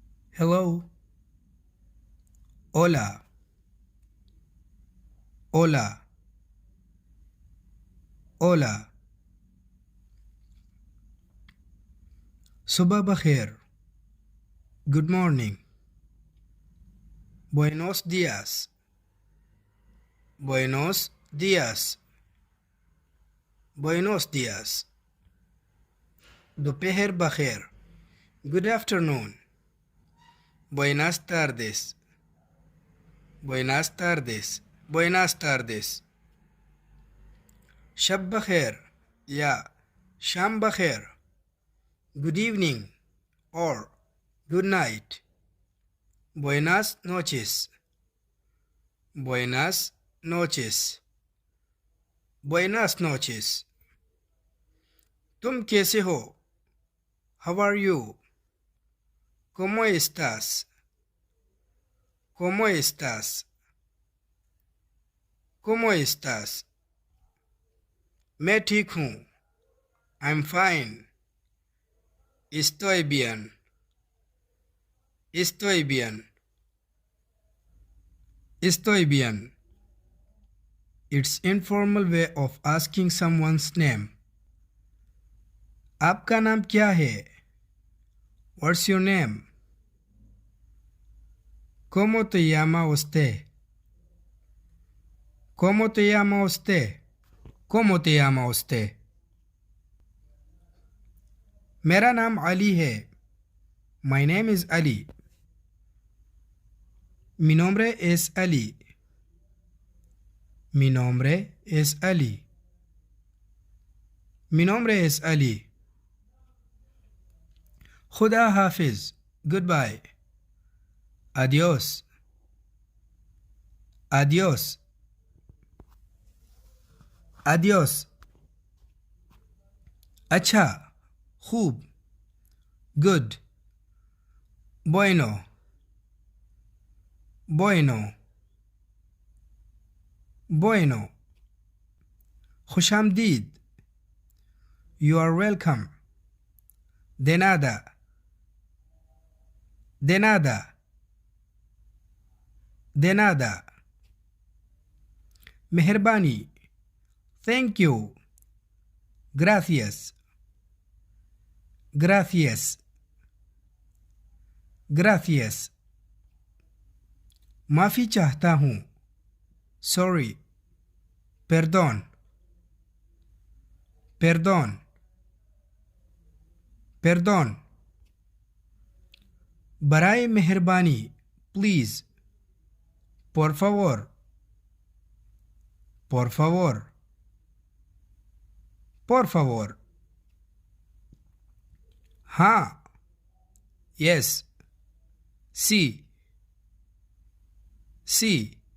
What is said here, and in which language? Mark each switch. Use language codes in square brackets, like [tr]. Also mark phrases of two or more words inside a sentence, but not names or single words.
[es] Hello. Hola. Hola. [ur] Hola. صبح بخیر. [en] Good morning. [es] Buenos días. Buenos días. Buenos días. [ur] دوپہر بخیر. [en] Good afternoon. [es] Buenas tardes. Buenas tardes. Buenas tardes. [ur] شب بخیر. [es] Ya. [ur] شام بخیر. [en] Good evening or good night. [es] Buenas noches. Buenas noches. Buenas noches. [ur] تم کیسے ہو? [en] How are you? [es] ¿Cómo estás? ¿Cómo estás? ¿Cómo estás? [ur] میں ٹھیک ہوں. [en] I'm fine. [es] Estoy bien. Estoy bien. Estoy bien. [en] It's informal way of asking someone's name. [ur] آپ کا نام کیا ہے? [en] What's your name? [es] ¿Cómo te llama usted? ¿Cómo te llama usted? ¿Cómo te llama usted? [ur] میرا نام علی ہے. [en] My name is Ali. [es] Mi nombre es Ali. Mi nombre es Ali. Mi nombre es Ali. [ur] خدا حافظ. [en] Goodbye. [es] Adios. Adios. Adios. [ur] अच्छा. खूब. [en] Good. [es] Bueno. Bueno. Bueno. [ur] खुशामदीद. [en] You are welcome. [es] De nada. De nada. De nada. [ur] मेहरबानी. [en] Thank you. [es] Gracias. Gracias. Gracias. [ur] معافی چاہتا ہوں. [en] Sorry. [es] Perdón. Perdón. Perdón. [ur] برائے مہربانی. [en] Please. [es] Por favor. Por favor. Por favor. [ur] हाँ. Yes. [es] Sí. Sí.